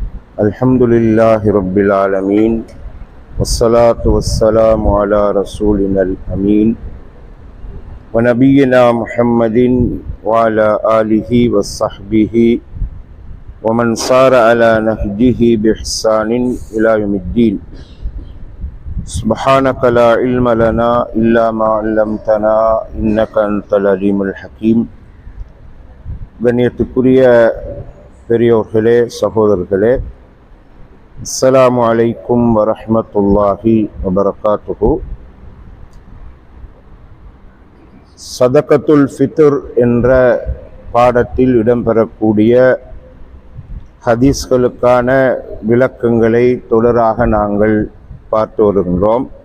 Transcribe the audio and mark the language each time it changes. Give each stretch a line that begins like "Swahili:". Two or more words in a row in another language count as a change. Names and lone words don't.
Arabic: الحمد لله رب العالمين والصلاة والسلام على رسولنا الأمين ونبينا محمد وعلى آله وصحبه ومن صار على نهجه بإحسان إلى يوم الدين. سبحانك لا علم لنا إلا ما علمتنا إنك أنت العليم الحكيم.
Tamil: கண்ணியத்துக்குரிய பெரியோர்களே, சகோதரர்களே,
Arabic: السلام عليكم ورحمة الله وبركاته. صدقة الفطر
Tamil: என்ற பாடத்தில் இடம்பெறக்கூடிய ஹதீஸ்களுக்கான விளக்கங்களை தொடராக நாங்கள் பார்த்து வருகின்றோம்.